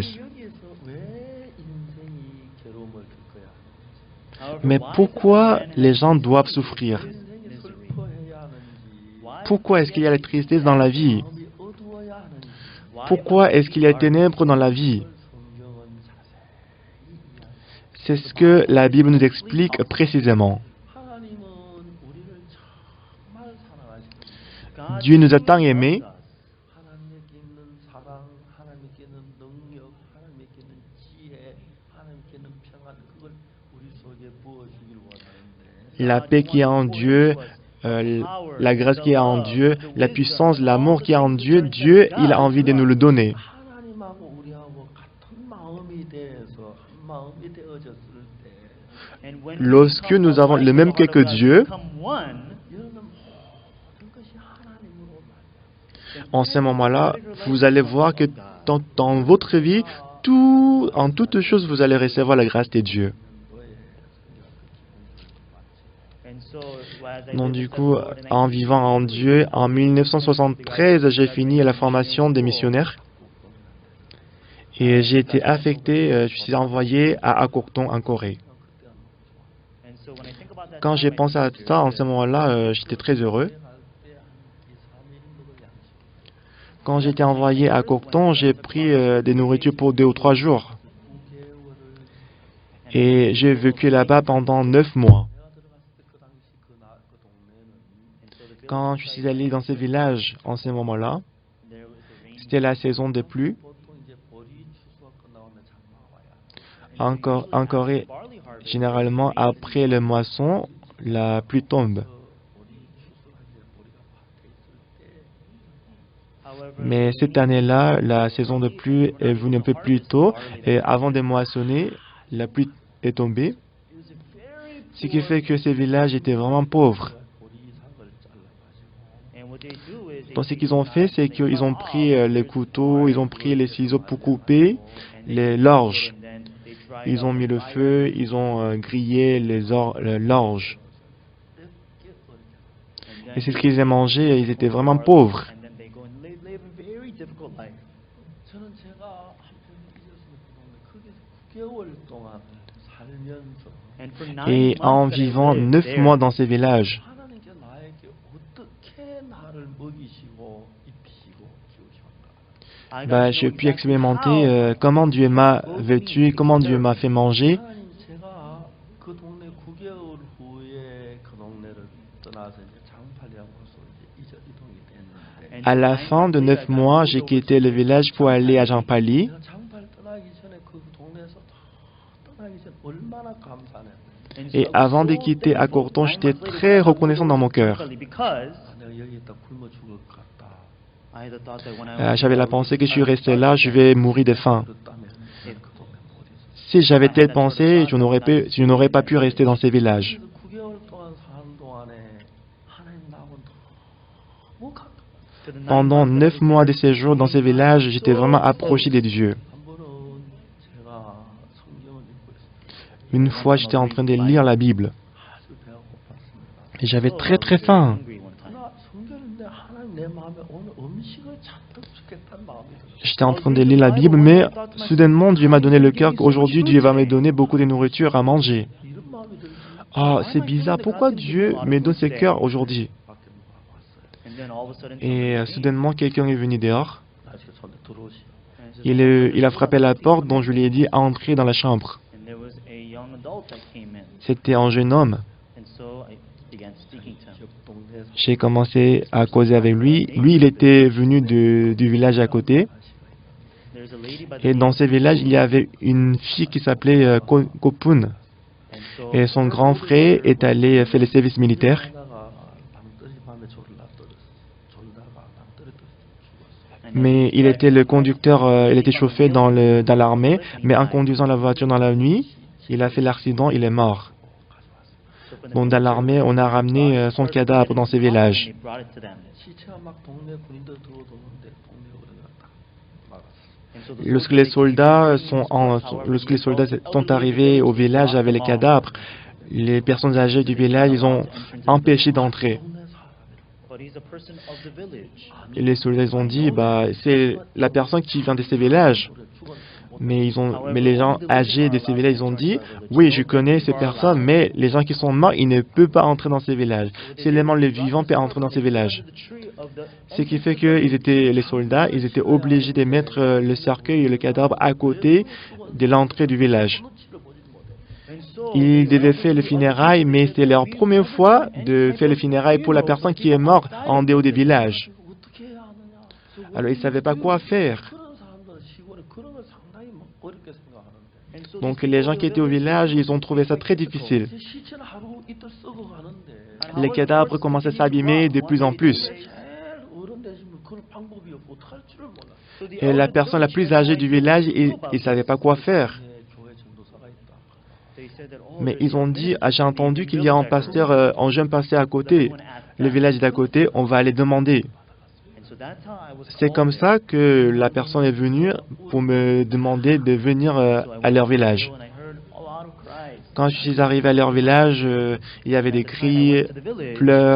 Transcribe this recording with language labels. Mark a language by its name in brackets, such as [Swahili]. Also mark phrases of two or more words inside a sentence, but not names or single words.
[Korean] 여기에서 왜 인생이 괴로움을 겪어야 하는지 [English] However, [French] Mais [English] why [French] pourquoi [English] does man [French] les [English] have [French] gens [English] to [French] doivent [English] live [French] souffrir? [English] in [Korean] 인생이 [English] misery? [Korean] 슬퍼해야 하는지 [English] Why [French] Pourquoi est-ce qu'il y a la tristesse dans la vie? [Korean] 마음이 어두워야 하는지 [English] Why [French] Pourquoi [English] must [French] est-ce qu'il y a [English] we [French] ténèbres dans la vie? [Korean] 그걸 성경은 자세히 이야기합니다. [French] C'est ce que la Bible nous explique précisément. [Korean] 하나님은 우리를 정말 사랑하시고 [English] God [French] Dieu nous a [English] truly [French] tant [English] loves [French] aimés. [English] us. [Korean] 하나님께 있는 사랑, 하나님께 있는 능력, 하나님께 있는 지혜, 하나님께 있는 평안 그걸 우리 속에 부어주기를 원하는데 [French] La paix qui est en Dieu, la grâce qui est en Dieu, la puissance, l'amour qui est en Dieu, Dieu, il a envie de nous le donner. [Korean] 하나님하고 우리하고 같은 마음이 돼서 한 마음이 되어졌을 때 [English] And when [French] Lorsque [English] we [French] nous [English] become [French] avons [English] one [French] le [English] with [French] même [English] the [French] cœur [English] heart [French] que [English] of God, [French] Dieu, [English] become one, [Korean] 여러분 모든 것이 하나님으로 말미암아 [French] en ce moment-là, vous allez voir que dans votre vie, en toute chose, vous allez recevoir la grâce de Dieu. [Korean] 너의 성경을 받지. [English] and so as I [French] Donc [English] live [French] du [English] this [French] coup, [English] life, Lord, and I [French] en [English] keep [French] vivant en Dieu, en 1973, j'ai fini la formation des missionnaires. Et j'ai été affecté, je suis envoyé à Akoktong en Corée. [English] And so when I think about that [French] Quand j'ai [English] time, I [French] pensé à [English] think [French] ça, en [English] it's [French] ce moment-là, j'étais très heureux. Quand j'étais envoyé à Akoktong, j'ai pris des nourritures pour 2 ou 3 jours. Et j'ai vécu là-bas pendant 9 mois. Quand je suis allé dans ce village en ce moment-là, [English] there was the rain. [French] c'était la saison des pluies. En Corée, [English] Barley harvest. [French] généralement, après le moisson, la pluie tombe. [English] However, [French] Mais cette année-là, la saison de pluie est venue un peu plus tôt. Et avant de moissonner, la pluie est tombée. [English] it was a very [French] Ce qui fait que ces villages étaient vraiment pauvres. [English] and what they do is they [French] Donc ce [English] take [French] qu'ils ont [English] the [French] fait, [English] knife [French] c'est [English] and they [French] qu'ils [English] cut [French] ont [English] off [French] pris les couteaux, ils ont pris les ciseaux pour couper [English] and they [French] les [English] cook [French] l'orge. [English] it and then they dry it [French] Ils ont [English] up [French] mis [English] with [French] le [English] fire. [French] feu, ils ont grillé l'orge. [English] And then [French] Et c'est ce [English] they [French] qu'ils ont mangé, et ils étaient [English] cook the [French] vraiment [English] barley, [French] pauvres. [English] and then they go and live a very difficult life. [Korean] 저는 제가 한편 크게 9개월 동안 살면서 [English] And for 9 [French] Et en [English] months that I [French] vivant [English] lived [French] 9 [English] there, [French] mois dans ces villages, [Korean] 하나님께 나에게 어떻게 나를 먹이시고 입히시고 키우셨는가. [English] I got to [French] j'ai [English] know [French] pu [English] exactly [French] expérimenter [English] how [French] comment Dieu m'a vêtu, comment Dieu m'a fait manger. [Korean] 하나님 제가 그 동네 9개월 후에 그 동네를 떠나서 이제 장팔이하고서 이제 이동이 됐는데 [English] And [French] À [English] so [French] la [English] 9 [French] fin de [English] months later, [French] 9 [English] I got [French] mois, [English] moved [French] j'ai [English] over [French] quitté le [English] to [French] village pour aller à Jampali. [Korean] 내가 장팔 떠나기 전에 그 동네에서 다 떠나기 전에 얼마나 감사했는데 [English] And [French] Et [English] so I was [French] avant de [English] so [French] quitter [English] thankful [French] Akoktong, [English] 9 [French] j'étais [English] months later [French] très [English] when I got [French] reconnaissant [English] moved [French] dans mon [English] over to [French] cœur. [English] Champhali because [Korean] 내가 여기 있다 굶어 죽을 것 같다. [English] I had the thought that when I was [French] J'avais [English] here, [French] la [English] I would [French] pensée [English] be [French] que je suis resté [English] starving [French] là, je [English] to [French] vais [English] death. [French] mourir de faim. [Korean] 그렇다면 그 동네 못 있었어. [French] Si j'avais telle pensée, je n'aurais pas pu rester dans ces villages. [Korean] 그래서 9개월 동안 사는 동안에 하나님 나하고 너무 가까워. [English] For the 9 [French] Pendant [English] months that I [French] 9 [English] was [French] mois [English] there, [French] de séjour dans ces villages, j'étais vraiment approché des dieux. [Korean] 한 번은 제가 성경을 읽고 있었어요. [French] Une fois, j'étais en train de lire la Bible [Korean] 아주 배가 고팠습니다. [French] et j'avais [English] So I [French] très [English] was [French] très [English] very [French] faim. [English] hungry one time. [Korean] 나 성경인데 하나님 내 마음에 오늘 음식을 찾고 싶겠다는 마음이 들었어요. [French] J'étais en train de lire la Bible, mais soudainement, Dieu m'a donné le cœur qu'aujourd'hui, Dieu va me donner beaucoup de nourriture à manger. [Korean] 이런 마음이 들지. [French] Ah, c'est bizarre, pourquoi Dieu me donne ce cœur aujourd'hui? [Korean] 밖에 누가 왔어요. [English] And then all of a sudden, [French] Et [English] somebody came. [French] soudainement, quelqu'un est venu dehors. [Korean] 다시 손에 들어오시. [English] And so [French] Il a frappé à la porte, dont je lui ai dit à entrer dans la chambre. [English] And there was a young adult that came in. [French] C'était un jeune homme. [English] And so I began speaking to him. [Korean] 옆 동네에서 [French] J'ai commencé à causer avec lui. Lui, il était venu du village à côté. [English] There's a lady by the [French] Et dans [English] name [French] ce village, il y avait une fille qui s'appelait Kopun. [English] of- and so [French] Et son grand frère est allé faire le service militaire. [Korean] 하다가 방떠리 밤에 졸다가 방떠리 죽었어. [English] and then [French] Mais [English] he [French] il [English] died [French] était le [English] because [French] conducteur, il était [English] he [French] chauffé dans l'armée. Mais en [English] died. [French] conduisant la voiture dans la nuit, il a fait l'accident, il est mort. [English] So from the [French] Donc dans l'armée, on a ramené son cadavre dans ces villages. [English] They brought it to them. [Korean] 시체가 막 동네 군인들 들어오는데 동네가 그래가 딱 막았어. [English] And so the [French] Lorsque [English] soldiers, [French] les [English] they [French] soldats [English] came to the however, [French] lorsque les [English] the [French] soldats [English] elderly [French] sont arrivés au village avec les cadavres, les personnes âgées du village, ils ont empêché d'entrer. [Korean] 동네 사람이라. [English] But he's a person of the village. [French] Et les soldats ils ont dit, bah, c'est la personne qui vient de ces villages. [Korean] 그래 죽었는데 못 [French] Mais les gens âgés de ces villages, ils ont dit, oui, je connais ces personnes, mais les gens qui sont morts, ils ne peuvent pas entrer dans ces villages. Seulement les vivants peuvent entrer dans ces villages. Ce qui fait que les soldats, ils étaient obligés de mettre le cercueil et le cadavre à côté de l'entrée du village. Ils devaient faire le funérailles, mais c'était leur première fois de faire le funérailles pour la personne qui est morte en dehors des villages. [Korean] 어떻게 해야 하느냐. [French] Alors ils ne savaient pas quoi faire. [Korean] 그런 사람들은 시골에 그런 걸 상당히 어렵게 생각하는데. [French] Donc les gens qui étaient au village, ils ont trouvé ça très difficile. [Korean] 이제 시체는 하루 이틀 썩어 가는데. [French] Les cadavres commençaient à s'abîmer de plus en plus. [Korean] 제일 어른 되시면 그런 방법이 없고 어떻게 할 줄을 몰라. [French] Et la personne la plus âgée du village, ils ne savaient pas quoi faire. [Korean] 교회 전도사가 있다. [French] Mais ils ont dit, ah, j'ai entendu qu'il y a un pasteur, un jeune pasteur à côté, le village d'à côté, on va aller demander. C'est comme ça que la personne est venue pour me demander de venir à leur village. Quand je suis arrivé à leur village, il y avait des cris, pleurs.